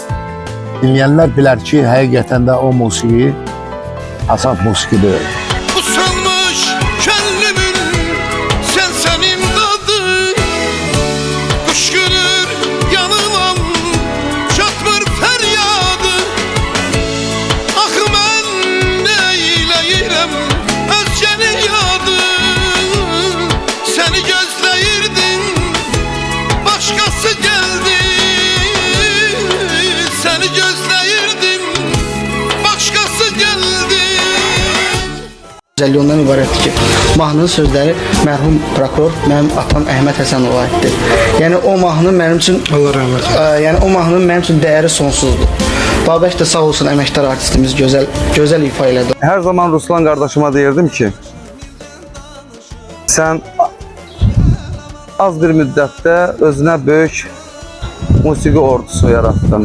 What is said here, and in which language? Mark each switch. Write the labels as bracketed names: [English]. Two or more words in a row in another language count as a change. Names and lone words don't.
[Azerbaijani] Dinləyənlər bilər ki, həqiqətən də o musiqi Asaf musiqidir. Usanmış könlümün sen imdadı, kuşkürür yanılan çatmır feryadı. Ah ben neyleyirem özgenin yadı, seni gözleyirdim başkası geldi. Seni gözleyirdim başkası geldi. Güzelliği ondan ibarətdir ki, mahnının sözləri mərhum prokuror mənim atam Əhməd Həsənova aiddir. Yəni o mahnı mənim üçün yəni o mahnının mənim üçün dəyəri sonsuzdur. Babək də sağ olsun, əməkdar artistimiz gözəl ifa elədi. Hər zaman Ruslan qardaşıma deyirdim ki, sən az bir müddətdə özünə böyük musiqi ordusu yaratdın.